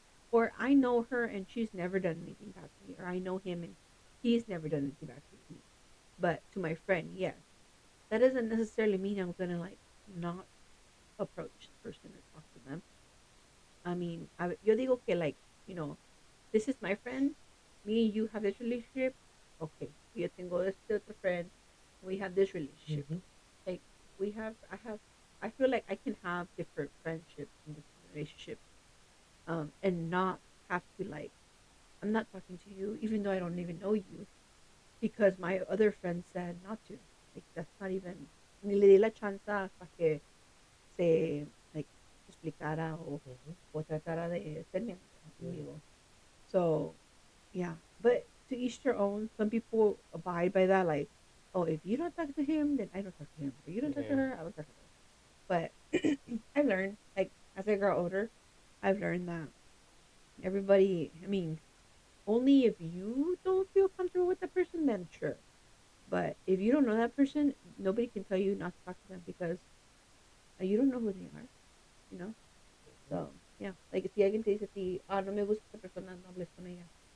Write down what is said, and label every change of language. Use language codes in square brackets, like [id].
[en] Or I know her and she's never done anything bad to me, or I know him and he's never done anything bad to me. But to my friend, yes. That doesn't necessarily mean I'm gonna like not approach the person or talk to them. I mean, [es] yo digo que [en] like, you know, this is my friend. Me and you have this relationship. [es] Okay, yo tengo este otro friend. [en] We have this relationship. Mm-hmm. Like I feel like I can have different friendships and different relationships, and not have to like, I'm not talking to you even though I don't even know you because my other friend said not to. Like that's not even, [es] ni le di la chance para que se like explicara [en] Mm-hmm. [es] o tratara de ser mi [en] Yeah. [es] amigo. [en] So yeah, but to each their own. Some people abide by that, like, oh, if you don't talk to him, then I don't talk to him, or you don't talk to Yeah. her, I don't talk to her. But I've learned, like, as I grow older, I've learned that everybody. I mean, only if you don't feel comfortable with the person, then sure. But if you don't know that person, nobody can tell you not to talk to them because you don't know who they are, you know. Mm-hmm. So yeah, like [es] si alguien te dice a ti, ah, no me gusta esta persona, no hables con ella.